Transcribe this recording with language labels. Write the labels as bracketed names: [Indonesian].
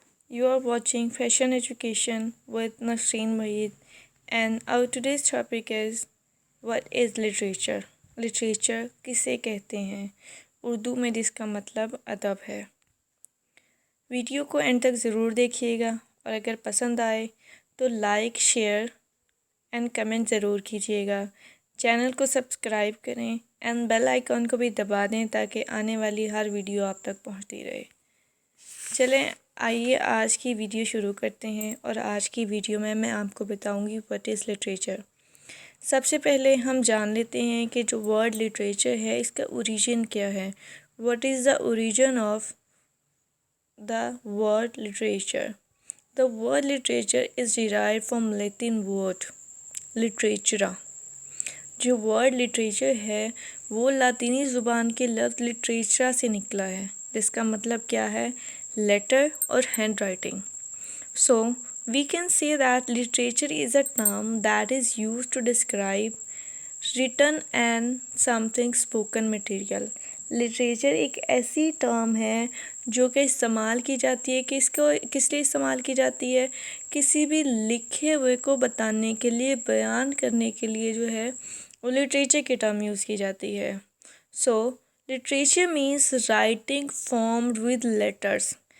[English] You are watching Fashion Education with Nasreen Maheed, and our today's topic is what is literature. [Urdu] Literature کسے کہتے ہیں؟ اردو میں جس کا مطلب ادب ہے. ویڈیو کو اینڈ تک ضرور دیکھیے گا اور اگر پسند آئے تو لائک، شیئر اینڈ کمنٹ ضرور کیجیے گا. چینل کو سبسکرائب کریں اینڈ بیل آئیکن کو بھی دبا دیں تاکہ آنے والی ہر ویڈیو آپ تک پہنچتی رہے. چلیں آئیے آج کی ویڈیو شروع کرتے ہیں، اور آج کی ویڈیو میں آپ کو بتاؤں گی [English] what is literature. [Urdu] سب سے پہلے ہم جان لیتے ہیں کہ جو ورڈ لٹریچر ہے اس کا اوریجن کیا ہے. [English] what is the origin of the word literature? The word literature is derived from Latin word literatura. [Urdu] جو ورڈ لٹریچر ہے وہ لاطینی زبان کے لفظ لٹریچرا سے نکلا ہے، جس کا مطلب کیا ہے؟ لیٹر اور hand writing. [English] So we can say that literature is a term that is used to describe written and something spoken material. [Urdu] Literature ایک ایسی ٹرم ہے جو کہ استعمال کی جاتی ہے کہ کس لیے استعمال کی جاتی ہے؟ کسی بھی لکھے ہوئے کو بتانے کے لیے، بیان کرنے کے لیے جو ہے وہ لٹریچر کی ٹرم یوز کی جاتی ہے. [English] So literature means writing formed with letters.